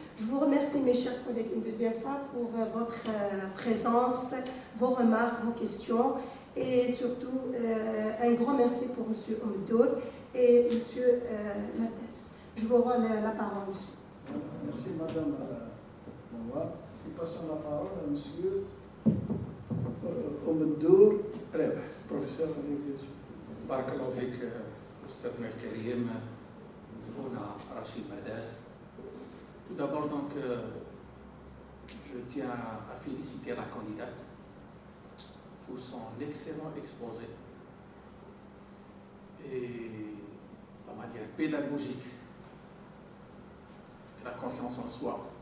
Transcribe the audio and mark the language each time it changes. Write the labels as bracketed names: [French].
[French] Je vous remercie mes chers collègues une deuxième fois pour votre présence, vos remarques, vos questions et surtout un grand merci pour M. Oumedour et M. Merdes. Je vous rends la parole, monsieur. Merci Madame Noua. Nous passons la parole à M. Oumedour, professeur de l'université. [Arabic] بارك الله فيك أستاذنا الكريم هنا رشيد مرداس. [French] Tout d'abord, donc, je tiens à féliciter la candidate pour son excellent exposé et la manière pédagogique, la confiance en soi